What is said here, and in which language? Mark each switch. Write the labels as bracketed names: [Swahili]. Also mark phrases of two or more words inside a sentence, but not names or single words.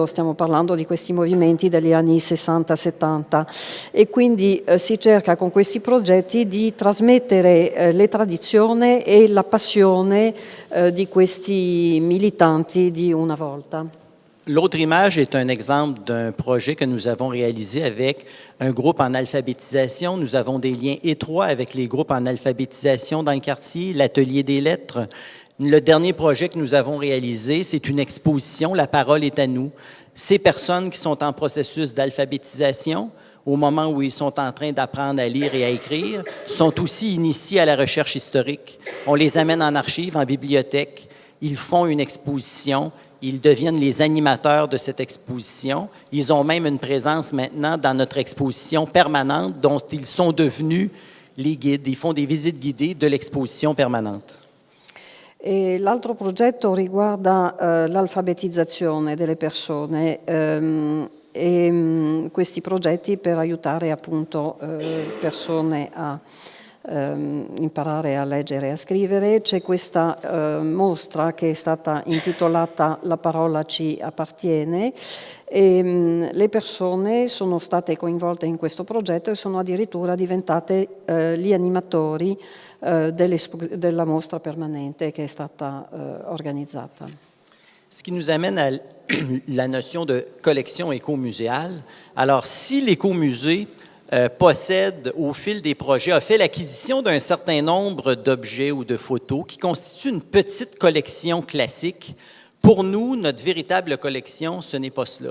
[Italian] Stiamo parlando di questi movimenti degli anni 60-70 e quindi si cerca con questi progetti di trasmettere le tradizioni e la passione di questi militanti di una volta. [French] L'autre image est un exemple d'un projet que nous avons réalisé avec un groupe en alphabétisation. Nous avons des liens étroits avec les groupes en alphabétisation dans le quartier, l'Atelier des lettres. Le dernier projet que nous avons réalisé, c'est une exposition, La parole est à nous. Ces personnes qui sont en processus d'alphabétisation, au moment où ils sont en train d'apprendre à lire et à écrire, sont aussi initiés à la recherche historique. On les amène en archives, en bibliothèque, ils font une exposition, ils deviennent les animateurs de cette exposition. Ils ont même une présence maintenant dans notre exposition permanente dont ils sont devenus les guides. Ils font des visites guidées de l'exposition permanente. [Italian] E l'altro progetto riguarda l'alfabetizzazione delle persone questi progetti per aiutare appunto persone a imparare a leggere e a scrivere. C'è questa mostra che è stata intitolata La parola ci appartiene e le persone sono state coinvolte in questo progetto e sono addirittura diventate gli animatori della mostra permanente che è stata organizzata. [French] Ce qui nous amène à la notion de collection écomuséale. Alors, si l'écomusée possède, au fil des projets, a fait l'acquisition d'un certain nombre d'objets ou de photos qui constituent une petite collection classique, pour nous, notre véritable collection, ce n'est pas cela.